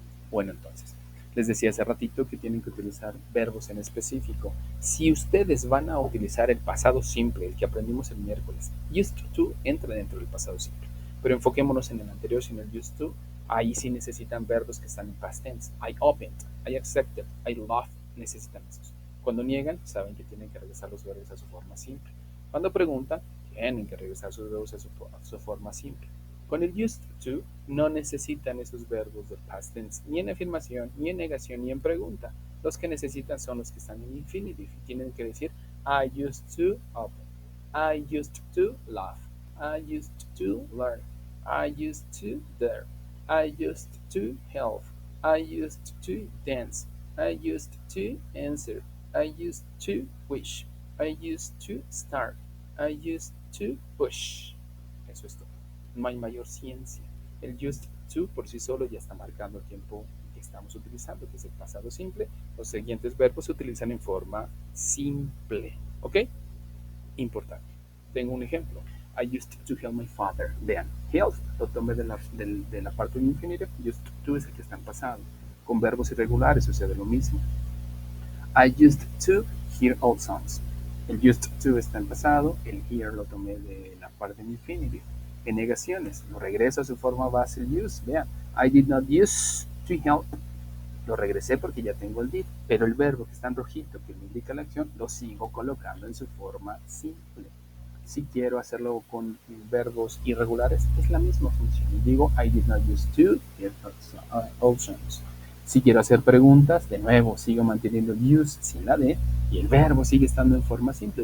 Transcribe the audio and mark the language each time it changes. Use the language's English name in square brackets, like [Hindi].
[Spanish] Bueno, entonces, les decía hace ratito que tienen que utilizar verbos en específico. Si ustedes van a utilizar el pasado simple, el que aprendimos el miércoles, used to entra dentro del pasado simple. Pero enfoquémonos en el anterior, sin el used to. Ahí sí necesitan verbos que están en past tense. [English] I opened, I accepted, I loved. [Spanish] Necesitan esos. Cuando niegan, saben que tienen que regresar los verbos a su forma simple. Cuando preguntan, tienen que regresar sus verbos a su forma simple. Con el used to no necesitan esos verbos del past tense ni en afirmación, ni en negación, ni en pregunta. Los que necesitan son los que están en infinitive. Tienen que decir [English] I used to open, I used to laugh, I used to learn, I used to dare, I used to help, I used to dance, I used to answer, I used to wish, I used to start, I used to push. [Spanish] Eso es todo. No hay mayor ciencia. El used to por sí solo ya está marcando el tiempo que estamos utilizando, que es el pasado simple. Los siguientes verbos se utilizan en forma simple. ¿Ok? Importante. Tengo un ejemplo. [English] I used to help my father. [Spanish] Vean, help lo tomé de la parte de infinitive. Used to es el que está en pasado. Con verbos irregulares sucede lo mismo. [English] I used to hear old songs. [Spanish] El used to está en pasado. El hear lo tomé de la parte de infinitive. En negaciones, lo regreso a su forma base el use. [English] Vean, I did not use to help. [Spanish] Lo regresé porque ya tengo el did, pero el verbo que está en rojito, que me indica la acción, lo sigo colocando en su forma simple. Si quiero hacerlo con verbos irregulares, es la misma función. [English] Digo, I did not use to hear old songs. [Spanish] Si quiero hacer preguntas, de nuevo, sigo manteniendo el use sin la D y el verbo sigue estando en forma simple.